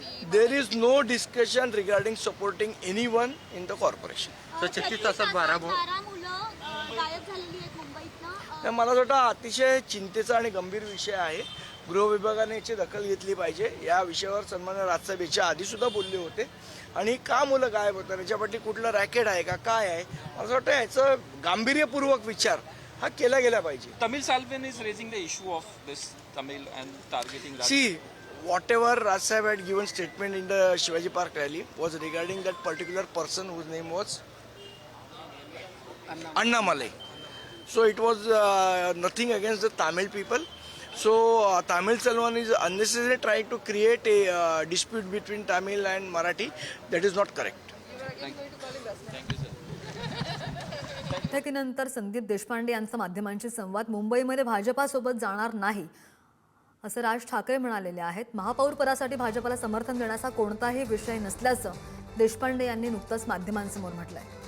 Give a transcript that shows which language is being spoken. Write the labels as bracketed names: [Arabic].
[English] There is no discussion regarding supporting anyone in the corporation. [Marathi] Sir 36 तासात 12 मुलं गायब झालेली आहेत मुंबईतनं. मला असं वाटतं अतिशय चिंतेचा आणि गंभीर विषय आहे. गृह विभागाने याची दखल घेतली पाहिजे. या विषयावर सन्माननीय राजसाहेब याच्या आधी सुद्धा बोलले होते आणि का मुलं गायब होतात, याच्यापाठी कुठलं रॅकेट आहे का, काय आहे, मला असं वाटतं याचं गांभीर्यपूर्वक विचार हा केला गेला पाहिजे. [English] Tamil Salvan is raising the issue of this Tamil and targeting. See, whatever Raj Sahib had given statement in the Shivaji Park rally was regarding that particular person whose name was Annamalai. So it was nothing against the Tamil people. So Tamil Selvan is unnecessarily trying to create a dispute between Tamil and Marathi. That is not correct. [Marathi] बैठकीनंतर संदीप देशपांडे यांचा माध्यमांशी संवाद. मुंबईमध्ये भाजपासोबत जाणार नाही असं राज ठाकरे म्हणालेले आहेत. महापौर पदासाठी भाजपाला समर्थन देण्याचा कोणताही विषय नसल्याचं देशपांडे यांनी नुकतंच माध्यमांसमोर म्हटलंय.